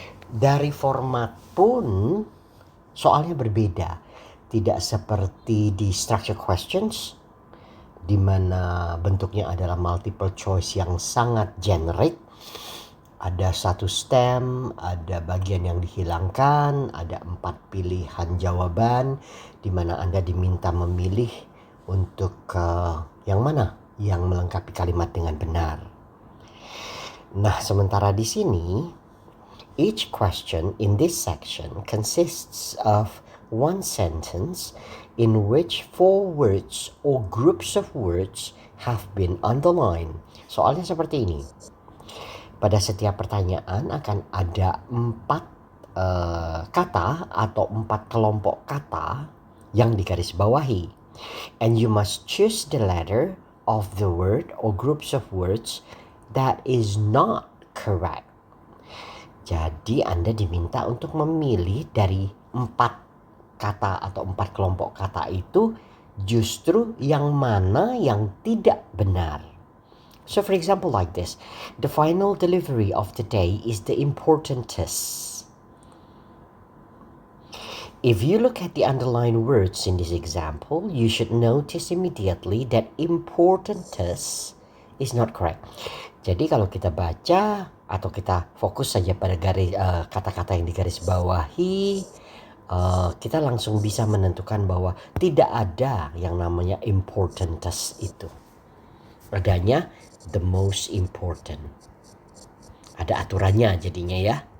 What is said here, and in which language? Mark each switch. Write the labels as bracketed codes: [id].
[id] Dari format pun soalnya berbeda, tidak seperti di structure questions di mana bentuknya adalah multiple choice yang sangat generik. Ada satu stem, ada bagian yang dihilangkan, ada 4 pilihan jawaban di mana Anda diminta memilih untuk yang mana yang melengkapi kalimat dengan benar. Nah, sementara di sini, [en] each question in this section consists of one sentence in which 4 words or groups of words have been underlined. [id] Soalnya seperti ini. Pada setiap pertanyaan akan ada 4 kata atau 4 kelompok kata yang digarisbawahi. [en] And you must choose the letter of the word or groups of words that is not correct. [id] Jadi Anda diminta untuk memilih dari 4 kata atau 4 kelompok kata itu justru yang mana yang tidak benar. [en] So for example like this, the final delivery of the day is the importantest. If you look at the underlined words in this example, you should notice immediately that importantest is not correct. [id] Jadi kalau kita baca atau kita fokus saja pada kata-kata yang digarisbawahi, kita langsung bisa menentukan bahwa tidak ada yang namanya importantest itu. Adanya [en] the most important. [id] Ada aturannya jadinya ya.